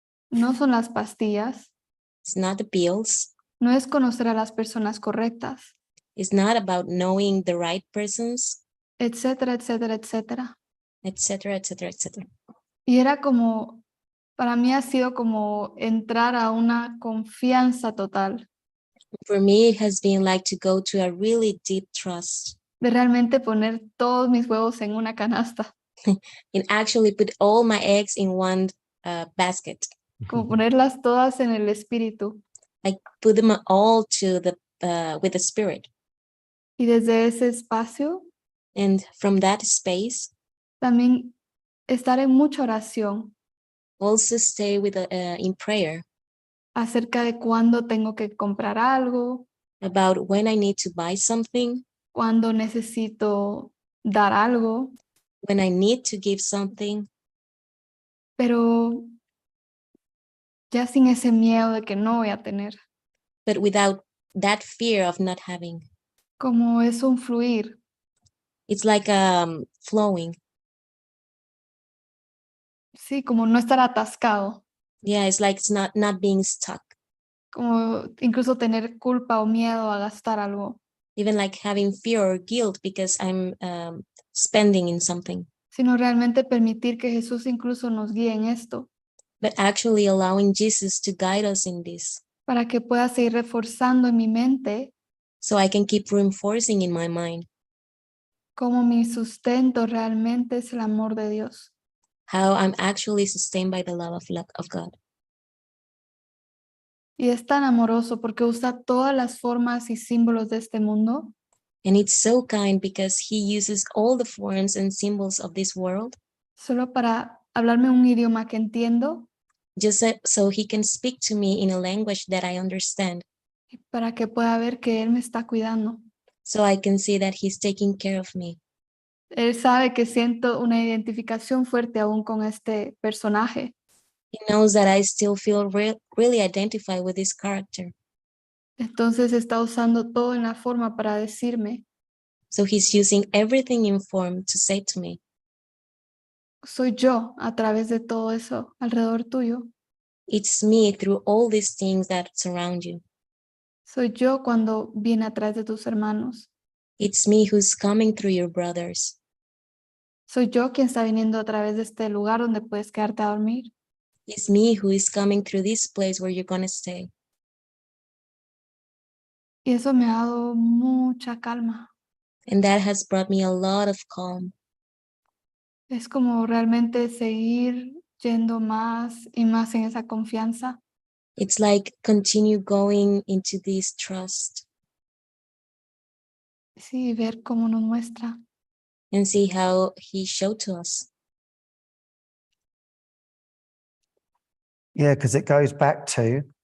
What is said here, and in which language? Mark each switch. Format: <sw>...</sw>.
<es>no son las pastillas,</es> <en>it's not the bills,</en> <es>no es conocer a las personas correctas,</es> <en>it's not about knowing the right persons,</en> <es>etcétera, etcétera, etcétera.</es> <en>etc., etc., etc.</en> <es>Y era como, para mí ha sido como entrar a una confianza total,</es> <en>For me, it has been like to go to a really deep trust</en> <es>de realmente poner todos mis huevos en una canasta,</es> <en>and actually put all my eggs in one basket.</en> <es>como ponerlas todas en el espíritu.</es> <en>I put them all to the with the Spirit.</en> <es>Y desde ese espacio</es> <en>And from that space,</en> <es>también estar en mucha oración</es> <en>also stay with in prayer</en> <es>acerca de cuándo tengo que comprar algo,</es> <en>about when I need to buy something,</en> <es>cuándo necesito dar algo,</es> <en>when I need to give something,</en> <es>pero ya sin ese miedo de que no voy a tener.</es> <en>but without that fear of not having.</en> <es>como es un fluir,</es> <en>It's like flowing.</en> <es>sí, como no estar atascado,</es> <en>Yeah, it's like it's not being stuck.</en> <es>como incluso tener culpa o miedo a gastar algo,</es> <en>Even like having fear or guilt because I'm spending in something,</en> <es>sino realmente permitir que Jesús incluso nos guíe en esto,</es> <en>but actually allowing Jesus to guide us in this,</en> <es>para que pueda seguir reforzando en mi mente</es> <en>so I can keep reinforcing in my mind</en> <es>cómo mi sustento realmente es el amor de Dios.</es> <en>how I'm actually sustained by the love of God.</en> <es>Y es tan amoroso porque usa todas las formas y símbolos de este mundo</es> <en>And it's so kind because he uses all the forms and symbols of this world</en> <es>solo para hablarme un idioma que entiendo</es> <en>just so he can speak to me in a language that I understand,</en> <es>y para que pueda ver que Él me está cuidando.</es> <en>so I can see that he's taking care of me.</en> <es>Él sabe que siento una identificación fuerte aún con este personaje.</es> <en>He knows that I still feel really identified with this character.</en> <es>Entonces está usando todo en la forma para decirme,</es> <en>So he's using everything in form to say to me,</en> <es>soy yo a través de todo eso alrededor tuyo.</es> <en>it's me through all these things that surround you.</en> <es>Soy yo cuando viene atrás de tus hermanos.</es> <en>It's me who's coming through your brothers.</en> <es>Soy yo quien está viniendo a través de este lugar donde puedes quedarte a dormir.</es> <en>It's me who is coming through this place where you're going to stay.</en> <es>Y eso me ha dado mucha calma.</es> <en>And that has brought me a lot of calm.</en> <es>Es como realmente seguir yendo más y más en esa confianza.</es> <en>It's like continue going into this trust</en> <es>Sí, ver cómo nos muestra.</es> <en>and see how he showed to us. Yeah, because it goes back to</en>